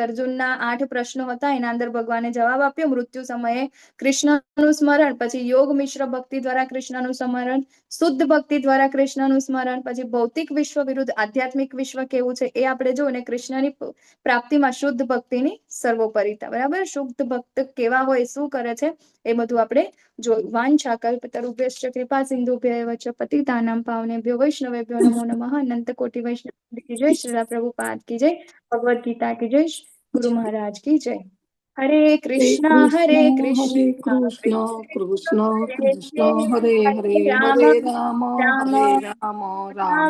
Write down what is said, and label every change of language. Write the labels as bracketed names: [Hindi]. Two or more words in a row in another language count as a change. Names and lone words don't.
[Gujarati] અર્જુનના 8 પ્રશ્નો હતા, એના અંદર ભગવાને જવાબ આપ્યો. મૃત્યુ સમયે કૃષ્ણનું સ્મરણ, પછી યોગ મિશ્ર ભક્તિ દ્વારા કૃષ્ણનું સ્મરણ, શુદ્ધ ભક્તિ દ્વારા કૃષ્ણનું સ્મરણ, પછી ભૌતિક વિશ્વ વિરુદ્ધ આધ્યાત્મિક વિશ્વ કેવું છે એ આપણે જોયું, ને કૃષ્ણની પ્રાપ્તિમાં શુદ્ધ ભક્તિની સર્વોપરિતા, બરાબર? શુદ્ધ ભક્ત કેવા હોય, શું કરે છે, એ બધું આપણે જોયું. [Sanskrit] વાંછા કલ્પતરુભ્યશ્ચ કૃપા સિંધુભ્યૈવ ચ પતિતાનાં પાવનેભ્યો વૈષ્ણવેભ્યો નમો નમઃ. [Hindi] अनंत कोटि वैष्णव की जय, श्री प्रभुपाद की जय, भगवद गीता की जय, गुरु महाराज की जय. [Sanskrit] હરે કૃષ્ણ હરે કૃષ્ણ કૃષ્ણ કૃષ્ણ હરે હરે, રામ હરે રામ રામ હરે રામ, રામ